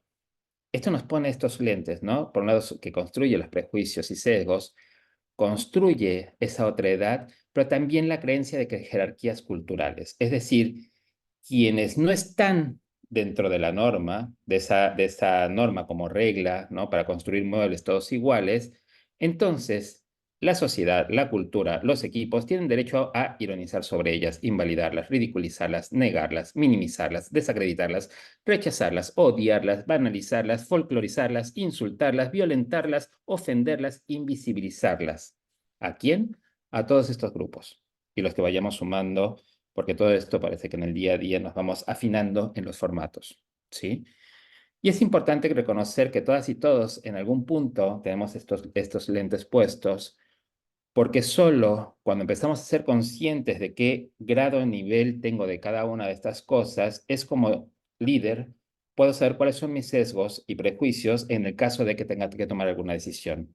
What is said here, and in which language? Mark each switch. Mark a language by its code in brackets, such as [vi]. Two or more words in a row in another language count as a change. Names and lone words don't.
[es] Esto nos pone estos lentes, ¿no? Por un lado, que construye los prejuicios y sesgos, construye esa otredad, pero también la creencia de que hay jerarquías culturales. Es decir, quienes no están dentro de la norma, de esa norma como regla, ¿no? Para construir muebles todos iguales, entonces la sociedad, la cultura, los equipos tienen derecho a ironizar sobre ellas, invalidarlas, ridiculizarlas, negarlas, minimizarlas, desacreditarlas, rechazarlas, odiarlas, banalizarlas, folclorizarlas, insultarlas, violentarlas, ofenderlas, invisibilizarlas. ¿A quién? A todos estos grupos y los que vayamos sumando, porque todo esto parece que en el día a día nos vamos afinando en los formatos, ¿sí? Y es importante reconocer que todas y todos en algún punto tenemos estos lentes puestos, porque solo cuando empezamos a ser conscientes de qué grado de nivel tengo de cada una de estas cosas, es como líder, puedo saber cuáles son mis sesgos y prejuicios en el caso de que tenga que tomar alguna decisión.